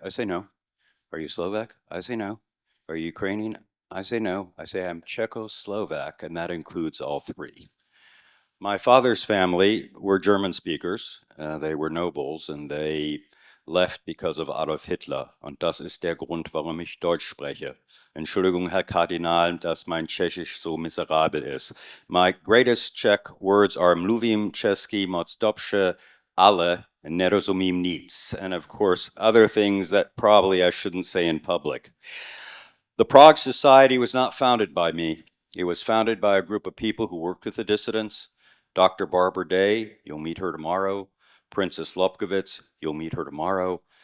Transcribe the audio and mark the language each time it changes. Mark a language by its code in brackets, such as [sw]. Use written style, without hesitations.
[en] I say no. Are you Slovak? I say no. Are you Ukrainian? I say no. I say I'm Czechoslovak, and that includes all three. My father's family were German speakers. They were nobles, and they left because of Adolf Hitler. [de] Und das ist der Grund, warum ich Deutsch spreche. Entschuldigung, Herr Kardinal, dass mein Tschechisch so miserabel ist. [en] My greatest Czech words are [cs] mluvím česky moc dobře, ale nerozumím nic. [en] And of course, other things that probably I shouldn't say in public. The Prague Society was not founded by me. It was founded by a group of people who worked with the dissidents. Dr. Barbara Day, you'll meet her tomorrow. Princess Lobkowitz, you'll meet her tomorrow.